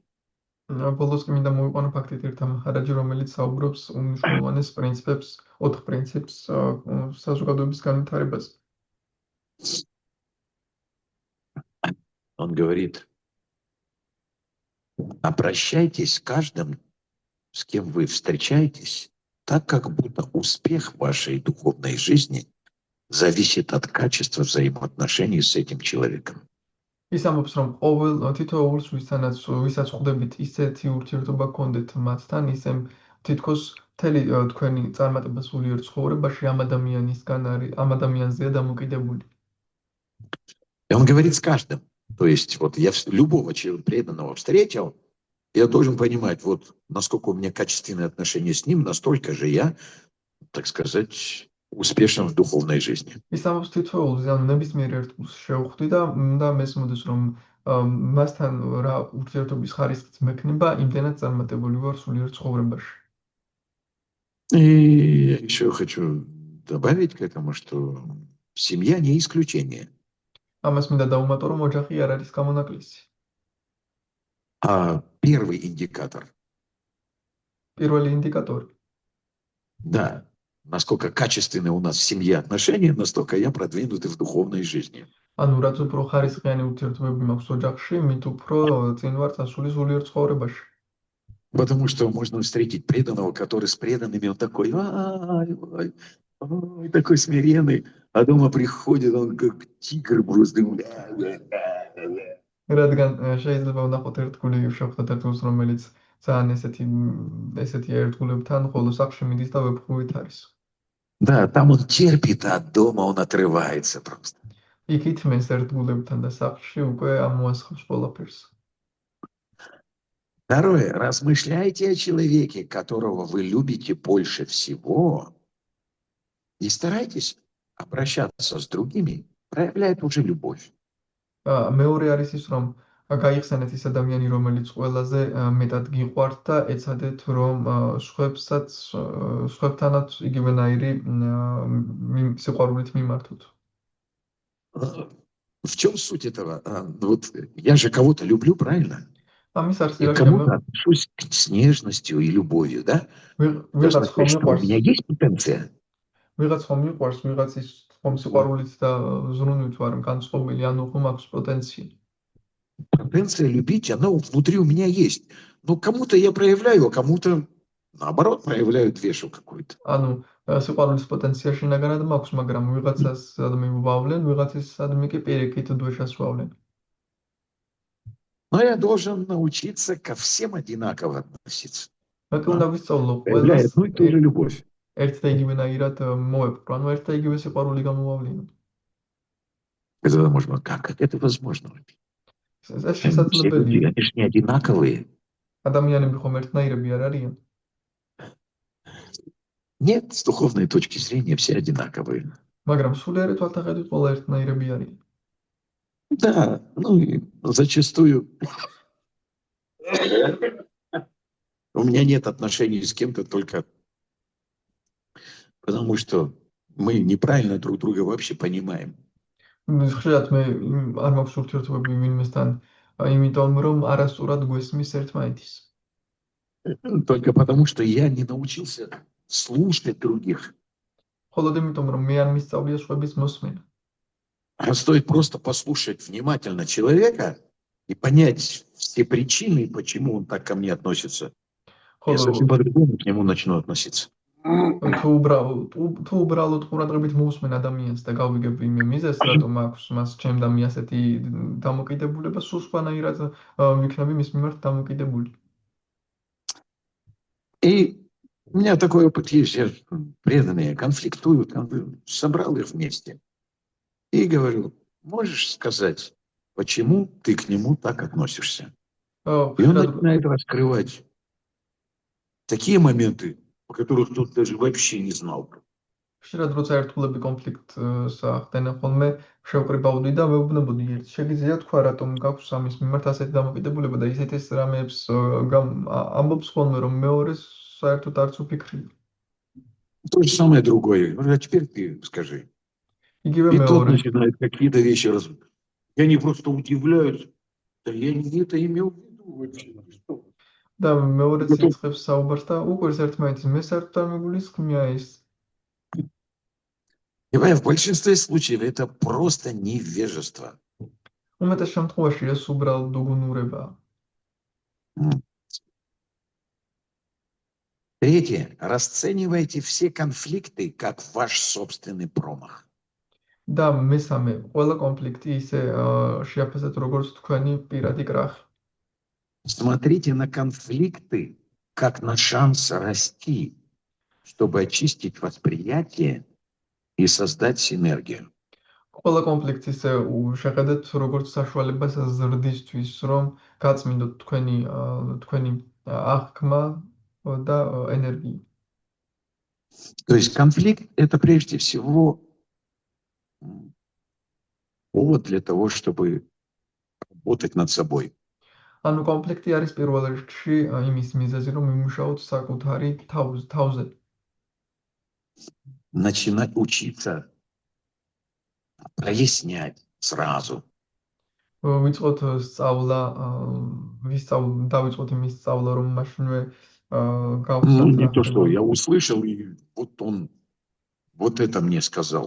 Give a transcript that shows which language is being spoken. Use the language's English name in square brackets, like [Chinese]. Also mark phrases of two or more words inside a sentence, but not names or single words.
[Georgian] ბოლოს კი მინდა მოვიყვანო ბჰაქტიტირთა მახარაჯი, რომელიც საუბრობს უმნიშვნელოვანეს პრინციპებს, 4 პრინციპს საზოგადოების განვითარებაზე. [Russian] Он говорит: обращайтесь с каждым, с кем вы встречаетесь, так как будто успех вашей духовной жизни зависит от качества взаимоотношений с этим человеком. [Georgian] ის ამბობს, რომ ყოველ თითოეულს ვისაც ხვდებით ისეთი ურთიერთობა გქონდეთ მათთან, ისე თითქოს მთელი თქვენი წარმატება სულიერ ცხოვრებაში ამ ადამიანზეა დამოკიდებული. [Russian] И он говорит с каждым. То есть вот я любого преданного встретил, я должен понимать, вот насколько у меня качественные отношения с ним, настолько же я, так сказать, успешен в духовной жизни. [Georgian] ის ამბობს თითოეულზე, ანუ ნებისმიერ ერთგულს შევხვდი და უნდა მესმოდეს, რომ მასთან რა ურთიერთობის ხარისხიც მექნება, იმდენად წარმატებული ვარ სულიერ ცხოვრებაში. [Russian] И я еще хочу добавить к этому, что семья не исключение. [Georgian] ამას მინდა დავუმატო, რომ ოჯახი არ არის გამონაკლისი. [Russian] А первый индикатор, [Georgian] პირველი ინდიკატორი. [Russian] да, насколько качественные у нас в семье отношения, настолько я продвинут и в духовной жизни. [Georgian] ანუ რაც უფრო ხარისხიანი ურთიერთობები მაქვს ოჯახში, მით უფრო წინ вар წასული სულიერ ცხოვრებაში. [Russian] Потому что можно встретить преданного, который с преданными, он такой, ай, такой смиренный, а дома приходит, он как тигр просто. [Georgian] რადგან შეიძლება ვნახოთ ერთგული შევხვდეთ ერთგულს, რომელიც ძალიან ესეთი ერთგულებთან, ხოლო სახლში მიდის და ვეფხვით არის. [Russian] Да, там он терпит, а дома он отрывается просто. [Georgian] იქ ითმენს ერთგულებთან და სახლში უკვე ამოასხავს ყველაფერს. [Russian] Второе. Размышляйте о человеке, которого вы любите больше всего, и старайтесь обращаться с другими, проявляя ту же любовь. [Georgian] მეორე არის ის, რომ გაიხსენეთ ის ადამიანი, რომელიც ყველაზე მეტად გიყვართ და ეცადეთ, რომ სხვებთანაც იგივენაირი სიყვარულით მიმართოთ. [Russian] В чем суть этого? Вот я же кого-то люблю, правильно? [Georgian] ამის არის [Russian] Я кому-то отношусь с нежностью и любовью, да? Должно сказать, что у меня есть потенция. [Georgian] ვიღაც ხომ მიყვარს, ვიღაცის ხომ სიყვარულით და ზრუნვით ვარ განწყობილი, ანუ ხომ აქვს პოტენცია. [Russian] Потенция любить, она внутри у меня есть. Но кому-то я проявляю, а кому-то, наоборот, проявляю двешу какую-то. [Georgian] ანუ სიყვარულის პოტენცია შინაგანად მაქვს, მაგრამ ვიღაცას მივავლენ, ვიღაცისად კი პირიქით დვეშას ვავლენ. [Russian] Но я должен научиться ко всем одинаково относиться. [Georgian] მაგრამ უნდა ვისწავლო [Russian] Проявляя одну и ту же любовь. [Georgian] ერთ და იგივენაირად მოვეფრო, ანუ ერთ და იგივე სიყვარული გამოვავლინოთ. [Russian] Тогда можно, как это возможно? [Georgian] ეს [Russian] Все [Georgian] შესაძლებელია. [Russian] люди, они же не одинаковые. [Georgian] ადამიანები ხომ ერთნაირები არ არიან? [Russian] Нет, с духовной точки зрения все одинаковые. [Georgian] მაგრამ სულიერი თვალთახედვით ყველა ერთნაირები არიან. [Russian] Да, ну и зачастую у меня нет отношений с кем-то только потому, что мы неправильно друг друга вообще понимаем. [Georgian] ხშირად მე არ მაქვს ურთიერთობები ვინმესთან, იმიტომ რომ არასწორად გვესმის ერთმანეთის. [Russian] Только потому, что я не научился слушать других. [Georgian] მხოლოდ იმიტომ რომ მე არ მისწავლია სხვების მოსმენა. [Russian] А стоит просто послушать внимательно человека и понять все причины, почему он так ко мне относится. Я совсем по-другому к нему начну относиться. [Georgian] თუ უბრალოდ ყურადღებით მოვусმენ ადამიანს და გავიგებ იმ მიზეზს, რატომ აქვს მას ჩემდამი ასეთი დამოკიდებულება, სულ სხვანაირად ვიქნები მის მიმართ დამოკიდებული. [Russian] И у меня такой опыт есть, я преданные конфликтуют, собрал их вместе и говорю, можешь сказать, почему ты к нему так относишься? И он начинает раскрывать такие моменты, о которых тот даже вообще не знал. [Georgian] ხშირად როცა ერთგულები კონფლიქტს ახდენენ ხოლმე, შევკრიბავდი და ვეუბნებოდი ერთს. შეგიძლია თქვა, რატომ გაქვს ამის მიმართ ასეთი დამოკიდებულება და ისეთ რამეებს ამბობს ხოლმე, რომ მეორეს საერთოდ არც უფიქრია. [Russian] То же самое другое. А теперь ты скажи. [Georgian] იგივე [Russian] И тот [Georgian] მეორე. [Russian] начинает какие-то вещи рассказывать. И они просто удивляются. Да я не это имел в виду вообще. [Georgian] და მეორე ციცხებს საუბარს და უყურს ერთმანეთს, მე საერთოდ არ მეგულისხმია ეს. [Russian] И в большинстве случаев это просто невежество. [Georgian] უმეტეს შემთხვევაში ეს უბრალოდ უგუნურებაა. [Russian] Третье. Расценивайте все конфликты как ваш собственный промах. [Georgian] და მესამე, ყველა კონფლიქტი ისე შეაფასეთ როგორც თქვენი პირადი კრახი. [Russian] Смотрите на конфликты как на шанс расти, чтобы очистить восприятие и создать синергию. [Georgian] ყველა კონფლიქტს ისე შეხედეთ როგორც საშუალებას ზრდისთვის, რომ გაწმინდოთ თქვენი აღქმა და ენერგია. [Russian] То есть конфликт – это прежде всего повод для того, чтобы работать над собой. [Georgian] ანუ კონფლიქტი არის პირველ რიგში იმის მიზეზი, რომ იმუშაოთ საკუთარი თავზე. [Russian] Начинать учиться прояснять сразу. [Georgian] ვიწყოთ სწავლა, დავიწყოთ იმის სწავლა, რომ მაშინვე [Russian] Ну, [Georgian] გავხსნათ [Russian] не [Georgian] რა [Russian] то, что [Georgian] ხდება. [Russian] я услышал, и вот он вот это мне сказал.